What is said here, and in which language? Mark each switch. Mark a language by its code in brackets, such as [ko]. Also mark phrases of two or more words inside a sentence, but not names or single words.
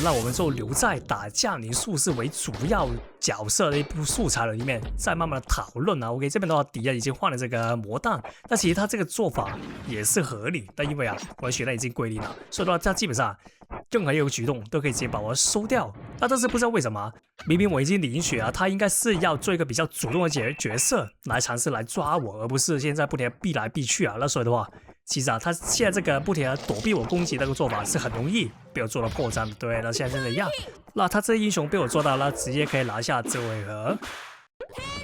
[zh] 那我們就留在打降臨術士為主要角色的一部素材裡面，再慢慢的討論OK， 這邊的話，敵人已經換了這個魔彈，但其實他這個做法也是合理。但因為我的血量已經歸零了，所以的話，他基本上任何一個舉動都可以直接把我收掉。那但是不知道為什麼，明明我已經零血他應該是要做一個比較主動的角色來嘗試來抓我，而不是現在不停的避來避去那所以的話。其實他現在這個不停的躲避我攻擊的那個做法是很容易被我做到破綻的。對，那現在這樣，那他這英雄被我做到了，直接可以拿下這回合。